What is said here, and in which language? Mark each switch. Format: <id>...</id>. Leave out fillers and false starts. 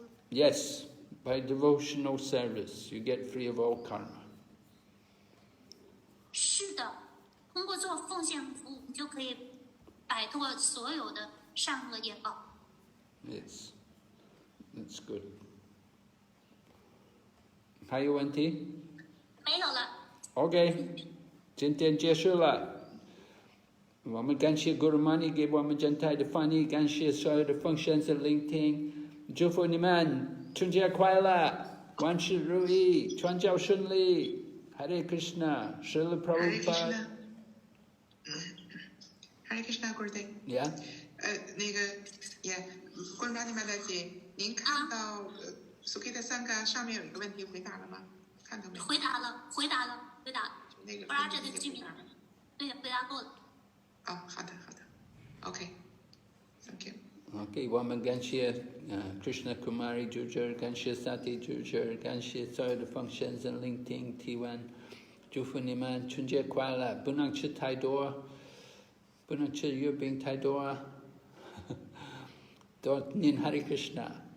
<en>Yes, by devotional service, you get free of all karma.</en> <zh>是的，通过做奉献服务，你就可以摆脱所有的善恶业报。</zh> <en>Yes, that's good.</en> <zh>还有问题？没有了。 OK， 今天结束了。我们感谢 Guru Mani 给我们整体的翻译，感谢所有的奉献者聆听，祝福你们春节快乐，万事如意，传教顺利。</zh> <en>Hare Krishna, Srila Prabhupada. Hare Krishna, Gurudev. Yeah.</en> <zh>那个关于拉尼玛大姐，您看到Sukita Sangha 上面有一个问题回答了吗？看到没有？回答了。那个 Raja 的居民，对，回答过了。好的</zh> <en>，OK， Thank you。</en> <zh>OK， 我们感谢Krishna Kumari 主持，感谢 Sati 主持，感谢所有的奉献者聆听提问，祝福你们春节快乐，不能吃太多，不能吃月饼太多，多念 Hare Krishna。</zh>